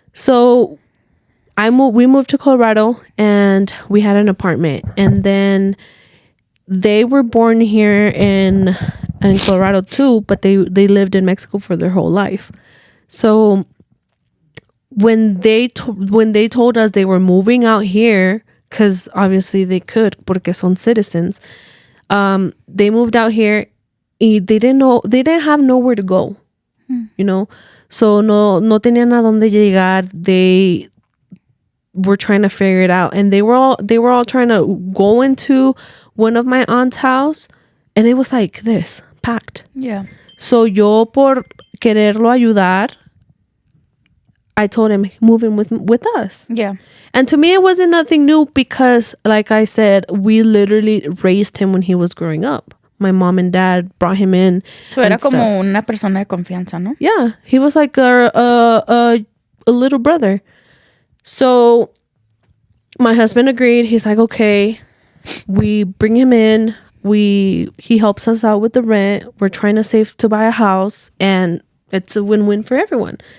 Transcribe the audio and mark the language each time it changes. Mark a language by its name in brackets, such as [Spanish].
[English] So we moved to Colorado and we had an apartment, and then they were born here in Colorado too, but they lived in Mexico for their whole life. So when they told us they were moving out here, because obviously they could, porque son citizens, they moved out here. They didn't have nowhere to go, you know. [Spanish] So no tenían a dónde llegar. [English] They were trying to figure it out, and they were all trying to go into one of my aunt's house, and it was like this, packed. Yeah. So yo por quererlo ayudar, I told him move in with us. Yeah. And to me it wasn't nothing new because, like I said, we literally raised him when he was growing up. My mom and dad brought him in. [Spanish] So era como una persona de confianza, ¿no? [English] Yeah, he was like a little brother. So my husband agreed. He's like, okay, we bring him in. He helps us out with the rent. We're trying to save to buy a house, and it's a win-win for everyone.